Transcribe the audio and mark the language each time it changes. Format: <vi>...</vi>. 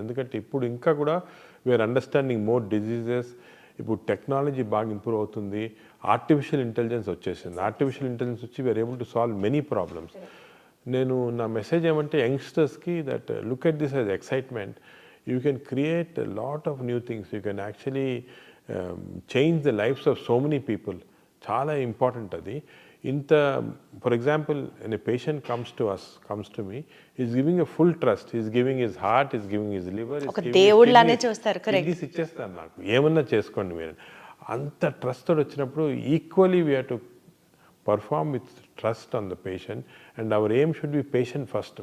<te>ఎందుకంటే ఇప్పుడు ఇంకా కూడా</te> <en>We are understanding more diseases.</en> <te>ఇప్పుడు టెక్నాలజీ బాగా ఇంప్రూవ్ అవుతుంది. ఆర్టిఫిషియల్ ఇంటెలిజెన్స్ వచ్చేసింది.</te> <en>Artificial intelligence వచ్చి we are able to solve many problems.</en> <te>నా మెసేజ్ ఏమంటే యంగ్స్టర్స్కి</te> <en>That look at this as excitement. You can create a lot of new things. You can actually change the lives of so many people.</en> <te>Chala important adi.</te> <en>For example, when a patient comes to me, he's giving a full trust. He's giving his heart, he's giving his liver, he's giving</en> <te>దేవుళ్ళనే చూస్తారు. Correct. ఇది ఇచ్చేస్తారు నాకు, ఏమన్నా చేసుకోండి మీరు. అంత trust తోటి వచ్చినప్పుడు</te> <en>Equally we have to perform with trust on the patient, and our aim should be patient first.</en>